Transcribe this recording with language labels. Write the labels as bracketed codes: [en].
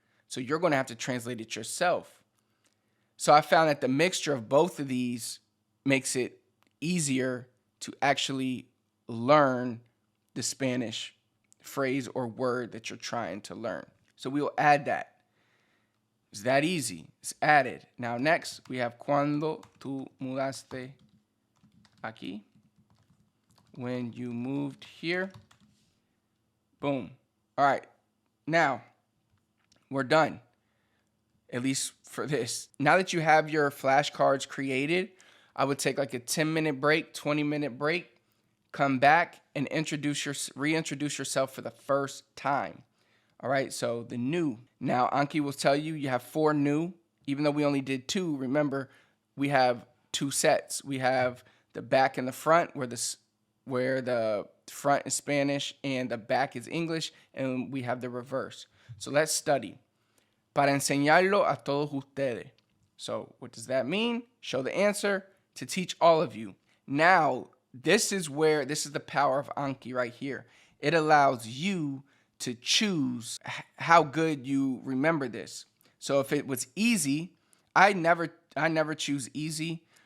[en] So you're going to have to translate it yourself. So I found that the mixture of both of these makes it easier to actually learn the Spanish phrase or word that you're trying to learn. So we will add that. It's that easy. It's added. Now next, we have [es] cuando tú mudaste aquí. [en] When you moved here. Boom. All right. Now, we're done. At least for this. Now that you have your flashcards created, I would take like a 10-minute break, 20-minute break, come back and reintroduce yourself for the first time. All right, so the new. Now, Anki will tell you you have 4 new. Even though we only did 2, remember, we have 2 sets. We have the back and the front, where the front is Spanish and the back is English, and we have the reverse. So let's study. [es] Para enseñarlo a todos ustedes. [en] So what does that mean? Show the answer, to teach all of you. Now, this is the power of Anki right here. It allows you to choose how good you remember this. So if it was easy, I never choose easy.